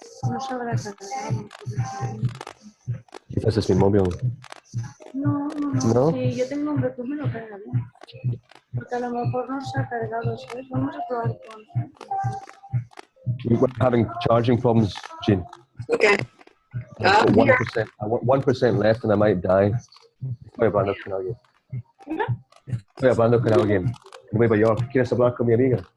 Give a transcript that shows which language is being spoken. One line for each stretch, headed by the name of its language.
Spanish: No sabrá cargar. Quizás es mi móvil. No. ¿No? Sí, yo tengo un backup, me lo carga bien. Porque a lo mejor no se ha cargado, ¿sabes? Vamos a probar con...
English: We're having charging problems, Gene. Okay. I've got Here. 1%. I want 1% left and I might die.
Spanish: Estoy hablando con alguien. Estoy hablando con alguien en Nueva York. ¿Quieres hablar con mi amiga?